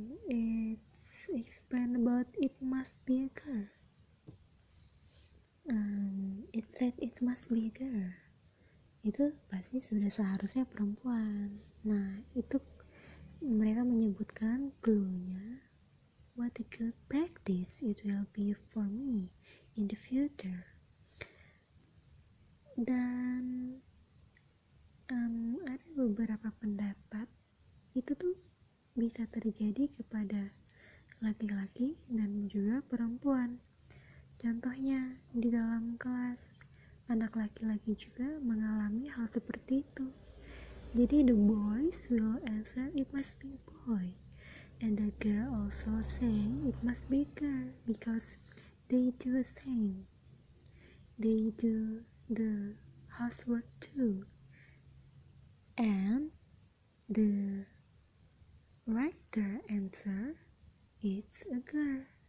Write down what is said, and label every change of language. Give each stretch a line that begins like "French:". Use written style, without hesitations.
English: It's explained about it must be a girl. It said it must be a girl.
Indonesian: Itu pasti sudah seharusnya perempuan. Nah, itu mereka menyebutkan clue-nya.
English: What a good practice it will be for me in the future.
Indonesian: Dan ada beberapa pendapat itu tuh bisa terjadi kepada laki-laki dan juga perempuan. Contohnya di dalam kelas, anak laki-laki juga mengalami hal seperti itu. Jadi
English: the boys will answer it must be boy, and the girl also say it must be girl because they do the same. They do the housework too, and the writer answer it's a girl.